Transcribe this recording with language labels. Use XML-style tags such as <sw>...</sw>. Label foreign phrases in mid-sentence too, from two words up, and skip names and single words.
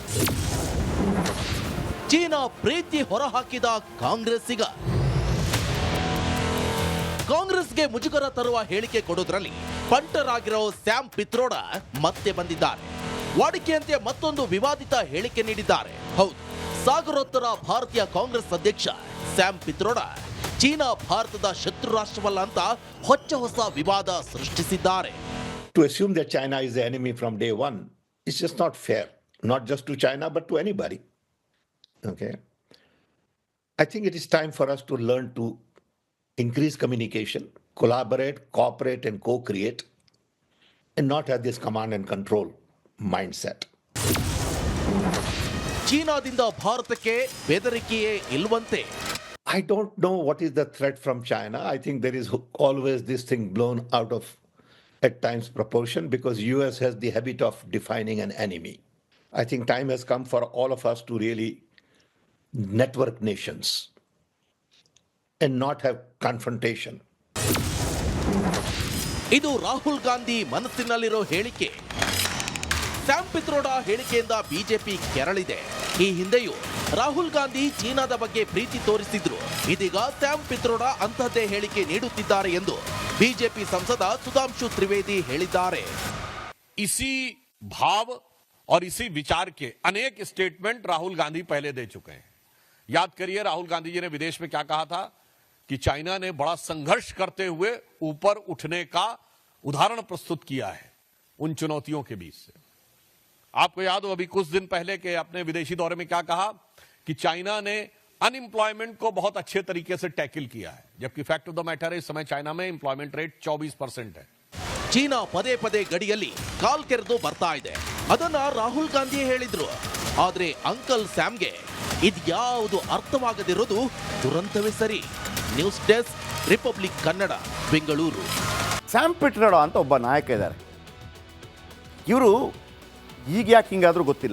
<kn>ಚೀನಾ ಪ್ರೀತಿ ಹೊರಹಾಕಿದ ಕಾಂಗ್ರೆಸ್ಸಿಗ ಕಾಂಗ್ರೆಸ್ಗೆ ಮುಜುಗರ ತರುವ ಹೇಳಿಕೆ ಕೊಡೋದ್ರಲ್ಲಿ ಪಂಟರಾಗಿರೋ ಸ್ಯಾಮ್ ಪಿತ್ರೋಡಾ ಮತ್ತೆ ಬಂದಿದ್ದಾರೆ. ವಾಡಿಕೆಯಂತೆ ಮತ್ತೊಂದು ವಿವಾದಿತ ಹೇಳಿಕೆ ನೀಡಿದ್ದಾರೆ. ಹೌದು, ಸಾಗರೋತ್ತರ ಭಾರತೀಯ ಕಾಂಗ್ರೆಸ್ ಅಧ್ಯಕ್ಷ ಸ್ಯಾಮ್ ಪಿತ್ರೋಡಾ ಚೀನಾ ಭಾರತದ ಶತ್ರು ರಾಷ್ಟ್ರವಲ್ಲ ಅಂತ ಹೊಸ ವಿವಾದ ಸೃಷ್ಟಿಸಿದ್ದಾರೆ.</kn> <en>To assume that China is the enemy from day one is just not fair, not just to China, but to anybody. Okay. I think it is time for us to learn to increase communication, collaborate, cooperate, and co-create, and not have this command and control mindset.</en> <kn>ಚೀನಾದಿಂದ ಭಾರತಕ್ಕೆ ಬೆದರಿಕೆಯೇ ಇಲ್ವಂತೆ.</kn> <en>I don't know what is the threat from China. I think there is always this thing blown out of at times proportion, because US has the habit of defining an enemy. I think time has come for all of us to really network nations and not have confrontation.</en> <kn>ಇದು ರಾಹುಲ್ ಗಾಂಧಿ ಮನಸ್ಸಿನಲ್ಲಿರೋ ಹೇಳಿಕೆ. ಸ್ಯಾಮ್ ಪಿತ್ರೋಡಾ ಹೇಳಿಕೆಯಿಂದ ಬಿಜೆಪಿ ಕೆರಳಿದೆ. ಈ ಹಿಂದೆಯೂ ರಾಹುಲ್ ಗಾಂಧಿ ಚೀನಾದ ಬಗ್ಗೆ ಪ್ರೀತಿ ತೋರಿಸಿದ್ರು. ಇದೀಗ ಸ್ಯಾಮ್ ಪಿತ್ರೋಡಾ ಅಂತಹದ್ದೇ ಹೇಳಿಕೆ ನೀಡುತ್ತಿದ್ದಾರೆ ಎಂದು ಬಿಜೆಪಿ ಸಂಸದ ಸುಧಾಂಶು त्रिवेदी ಹೇಳಿದ್ದಾರೆ.</kn> <hi>इसी भाव और इसी विचार के अनेक स्टेटमेंट राहुल गांधी पहले दे चुके हैं. याद करिए, राहुल गांधी जी ने विदेश में क्या कहा था कि चाइना ने बड़ा संघर्ष करते हुए ऊपर उठने का उदाहरण प्रस्तुत किया है उन चुनौतियों के बीच से. आपको याद हो अभी कुछ दिन पहले के अपने विदेशी दौरे में क्या कहा कि चाइना ने अनएम्प्लॉयमेंट को बहुत अच्छे तरीके से टैकल किया है, जबकि</hi> <en>fact of the matter</en> <hi>है इस समय चाइना में</hi> <en>employment rate</en> <hi>24% है.</hi> <kn>ಚೀನಾ ಪದೇ ಪದೇ ಗಡಿಯಲ್ಲಿ ಕಾಲ್ ಕೆರೆದು ಬರ್ತಾ ಇದೆ. ಅದನ್ನ ರಾಹುಲ್ ಗಾಂಧಿ ಹೇಳಿದ್ರು. ಆದ್ರೆ ಅಂಕಲ್ ಸ್ಯಾಮ್ಗೆ ಇದ್ಯಾವುದು ಅರ್ಥವಾಗದಿರೋದು ದುರಂತವೇ ಸರಿ.</kn> <en>News desk,</en> <kn>ರಿಪಬ್ಲಿಕ್ ಕನ್ನಡ, ಬೆಂಗಳೂರು. ಸ್ಯಾಮ್ ಪಿಟ್ರೋಡಾ ಅಂತ ಒಬ್ಬ ನಾಯಕ ಇದ್ದಾರೆ. ಇವರು ಈಗ ಯಾಕೆ ಹಿಂಗಾದರೂ ಗೊತ್ತಿಲ್ಲ.</kn>